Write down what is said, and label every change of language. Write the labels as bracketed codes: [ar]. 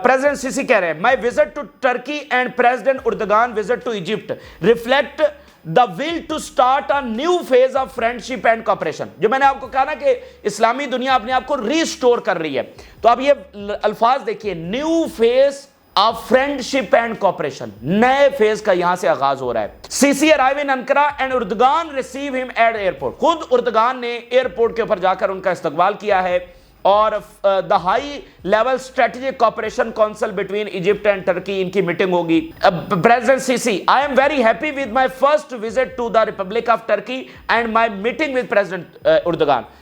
[en] president CC [ur] کہہ رہے ہیں [en] My visit to Turkey and president Erdogan visit to Egypt reflect the will to start a new phase of friendship and cooperation. [ur] جو میں نے آپ کو کہا نا کہ اسلامی دنیا اپنے آپ کو ریسٹور کر رہی ہے. تو اب یہ الفاظ دیکھیے، [en] new phase of friendship and cooperation, [ur] نئے فیز کا یہاں سے آغاز ہو رہا ہے. [en] CC arrive in Ankara and Erdogan receive him at airport. [ur] خود اردگان نے ایئرپورٹ کے اوپر جا کر ان کا استقبال کیا ہے. [en] اور the high level strategic cooperation council between Egypt and Turkey, [ur] ان کی میٹنگ ہوگی. [en] President CC I am very happy with my first visit to the republic of Turkey and my meeting with president Erdogan.